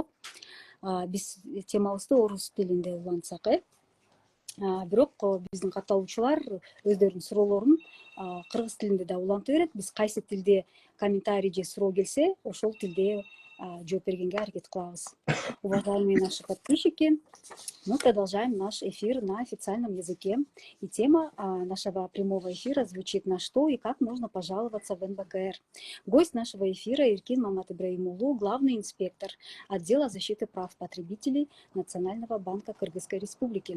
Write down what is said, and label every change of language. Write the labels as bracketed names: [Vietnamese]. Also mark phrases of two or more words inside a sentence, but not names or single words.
[Kyrgyz] Биз темабызды орус тилинде улантсак, бирок биздин катталуучулар өздөрүнүн суроолорун кыргыз тилинде да уланта берет. Биз кайсы тилде комментарий же суроо келсе, ошол тилде жооп бергенге аракет кылабыз. [Russian] Уважаемые наши подписчики, мы продолжаем наш эфир на официальном языке. И тема нашего прямого эфира звучит: на что и как можно пожаловаться в НБКР. Гость нашего эфира Эркин Мамат Ибраимулу, главный инспектор отдела защиты прав потребителей Национального банка Кыргызской Республики.